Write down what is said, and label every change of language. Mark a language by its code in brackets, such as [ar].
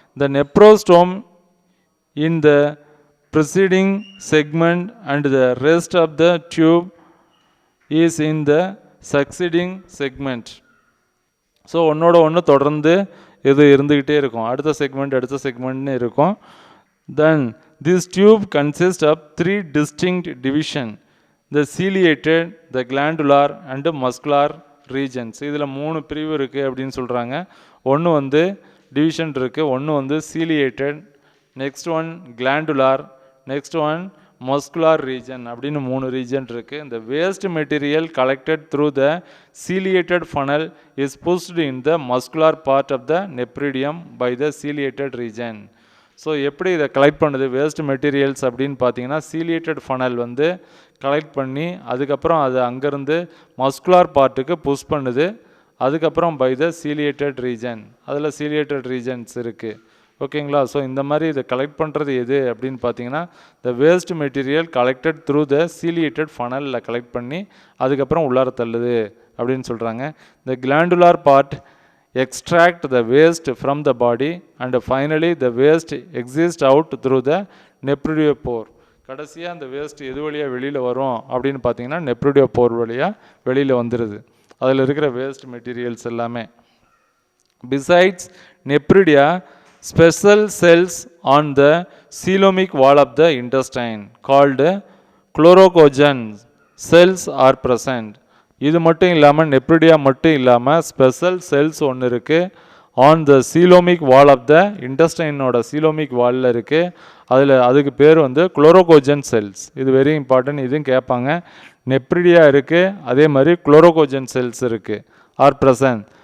[en] The nephrostome in the preceding segment and the rest of the tube is in the succeeding segment. [ta] So ஒன்று தொடர்ந்து இது இருந்துக்கிட்டே இருக்கும், அடுத்த செக்மெண்ட்னு இருக்கும். [en] Then this tube consists of 3 distinct division, the ciliated, the glandular and muscular regions. [ta] இதில் 3 பிரிவு இருக்குது அப்படின்னு சொல்கிறாங்க. ஒன்று வந்து டிவிஷன் இருக்குது, ஒன்று வந்து ciliated, next one glandular, next one muscular region அப்படின்னு 3 ரீஜன் இருக்குது. [en] இந்த waste material collected through the ciliated funnel is pushed in the muscular part of the nephridium by the ciliated region. [ta] So எப்படி இதை collect பண்ணுது waste materials அப்படின்னு பார்த்தீங்கன்னா, ciliated funnel வந்து collect பண்ணி அதுக்கப்புறம் அது அங்கேருந்து மஸ்குலார் பார்ட்டுக்கு புஷ் பண்ணுது. அதுக்கப்புறம் பை த ciliated region, அதில் ciliated regions இருக்குது. ஓகேங்களா? ஸோ இந்த மாதிரி இதை கலெக்ட் பண்ணுறது எது அப்படின்னு பார்த்தீங்கன்னா, [en] the waste material collected through the ciliated funnel [ta] collect பண்ணி அதுக்கப்புறம் உள்ளார தள்ளுது அப்படின்னு சொல்கிறாங்க. [en] The glandular part extract the waste from the body and finally the waste exits out through the nephridiopore. [ta] கடைசியாக அந்த வேஸ்ட் எது வழியாக வெளியில் வரும் அப்படின்னு பார்த்தீங்கன்னா நெப்ரிடியோபோர் வழியாக வெளியில் வந்துடுது. அதில் இருக்கிற வேஸ்ட் மெட்டீரியல்ஸ் எல்லாமே. [en] Besides nephridia, special cells on the coelomic wall of the intestine called chlorocogen cells are present. [ta] இது மட்டும் இல்லாமல் நெப்ரிடியா மட்டும் இல்லாமல் ஸ்பெஷல் செல்ஸ் ஒன்று இருக்குது [en] on the coelomic wall of the intestine- [ta] ஓட coelomic wall-ல இருக்குது. அதுக்கு பேர் வந்து குளோரோகோஜன் செல்ஸ். இது வெரி இம்பார்ட்டன்ட், இதுவும் கேட்பாங்க. நெப்ரிடியா இருக்குது, அதே மாதிரி குளோரோகோஜன் செல்ஸ் இருக்குது, ஆர் present.